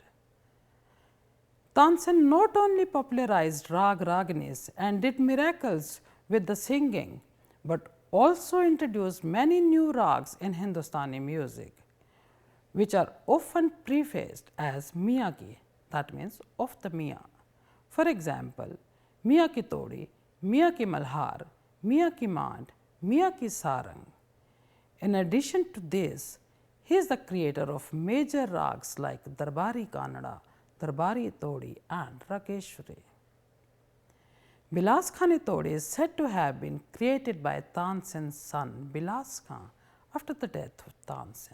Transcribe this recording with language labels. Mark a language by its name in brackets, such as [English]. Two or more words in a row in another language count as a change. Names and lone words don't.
[English] Tansen not only popularized Rag Raganis and did miracles with the singing, but also introduced many new rags in Hindustani music, which are often prefaced as Miyagi, that means of the Miya. For example, Miya Ki Todi, Miya Ki Malhar, Miya Ki Mand, Miya Ki Sarang. In addition to this, he is the creator of major rags like Darbari Kannada, Darbari Todi and Rakeshwari. Bilas Khani Todi is said to have been created by Tansen's son Bilas Khan after the death of Tansen.